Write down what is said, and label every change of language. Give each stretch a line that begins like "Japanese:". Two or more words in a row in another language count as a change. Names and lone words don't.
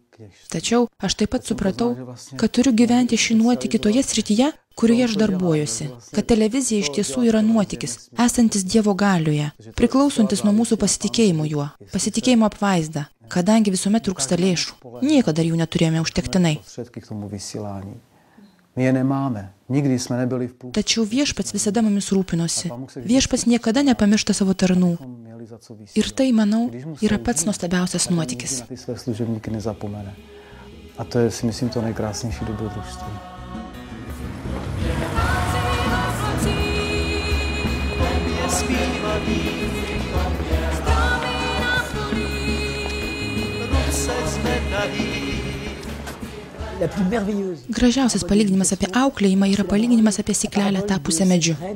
Lithuanian: Tačiau aš taip pat supratau, kad turiu gyventi šį nuotykį toje srityje, kurioje aš darbuojuosi, kad televizija iš tiesų yra nuotykis, esantis Dievo galioje, priklausantis nuo mūsų pasitikėjimo juo, pasitikėjimo apvaizda, kadangi visuomet trūksta lėšų. Niekada jų neturėjome užtektinai. Tačiau viešpats visada mumis rūpinosi. Viešpats niekada nepamiršta savo tarnų. Ir tai, manau, yra pats nuostabiausias nuotykis.
Czech: A to je, si myslím, to nejkrásnější dobrodružství.
Lithuanian: Gražiausias palyginimas apie auklėjimą yra palyginimas apie syklelę tapusią medžiu.